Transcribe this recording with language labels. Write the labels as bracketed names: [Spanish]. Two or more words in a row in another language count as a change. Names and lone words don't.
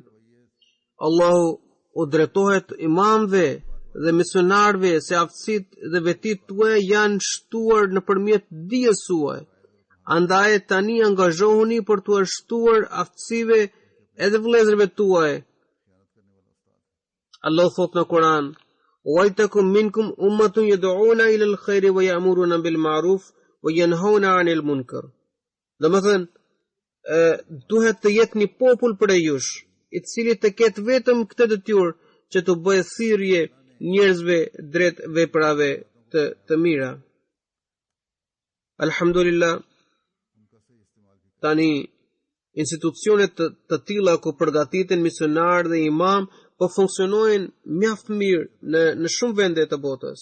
[Albanian] Allahu u drejtohet imamëve dhe misionarëve se aftësitë dhe vetitë tuaja janë shtuar nëpërmjet dijes suaj. Andaj tani angazhohuni për të shtuar aftësive edhe vëllezërve tuaj. Allah thot në Kur'an: [Arabic] "ولتكن منكم أمة يدعون إلى الخير ويأمرون بالمعروف وينهون عن المنكر." [Albanian] Domethënë, duhet të jetë një popull prej jush, i cili të ketë vetëm këtë detyrë që të bëjë thirrje njerëzve drejt veprave të mira. Alhamdulillah, tani institucionet të tilla ku përgatiten misionar dhe imam po funksionojnë mjaft mirë në shumë vende të botës.